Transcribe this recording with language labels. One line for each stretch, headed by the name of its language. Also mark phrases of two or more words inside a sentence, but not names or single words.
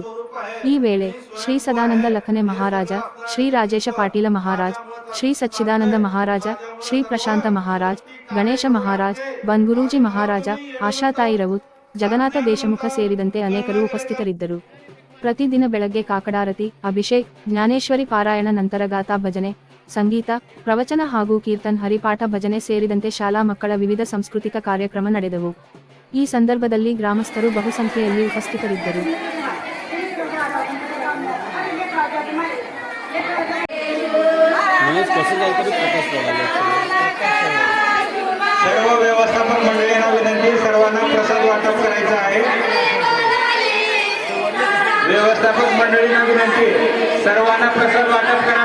Kannada: ಈ ವೇಳೆ ಶ್ರೀ ಸದಾನಂದ ಲಖನೆ ಮಹಾರಾಜ, ಶ್ರೀ ರಾಜೇಶ ಪಾಟೀಲ ಮಹಾರಾಜ್, ಶ್ರೀ ಸಚ್ಚಿದಾನಂದ ಮಹಾರಾಜ, ಶ್ರೀ ಪ್ರಶಾಂತ ಮಹಾರಾಜ್, ಗಣೇಶ ಮಹಾರಾಜ್, ಬನ್ಗುರೂಜಿ ಮಹಾರಾಜ, ಆಶಾತಾಯಿ ರವುತ್, ಜಗನ್ನಾಥ ದೇಶಮುಖ ಸೇರಿದಂತೆ ಅನೇಕರು ಉಪಸ್ಥಿತರಿದ್ದರು. ಪ್ರತಿದಿನ ಬೆಳಗ್ಗೆ ಕಾಕಡಾರತಿ, ಅಭಿಷೇಕ್, ಜ್ಞಾನೇಶ್ವರಿ ಪಾರಾಯಣ ನಂತರ ಗಾಥಾ ಭಜನೆ, ಸಂಗೀತ, ಪ್ರವಚನ ಹಾಗೂ ಕೀರ್ತನ್, ಹರಿಪಾಠ, ಭಜನೆ ಸೇರಿದಂತೆ ಶಾಲಾ ಮಕ್ಕಳ ವಿವಿಧ ಸಾಂಸ್ಕೃತಿಕ ಕಾರ್ಯಕ್ರಮ ನಡೆದವು. ಈ ಸಂದರ್ಭದಲ್ಲಿ ಗ್ರಾಮಸ್ಥರು ಬಹುಸಂಖ್ಯೆಯಲ್ಲಿ ಉಪಸ್ಥಿತರಿದ್ದರು.
Marathi: सर्व व्यवस्थापन मंडळींना विनंती, सर्वांना प्रसाद वाटप करायचा आहे. व्यवस्थापक मंडळींना विनंती, सर्वांना प्रसाद वाटप करा.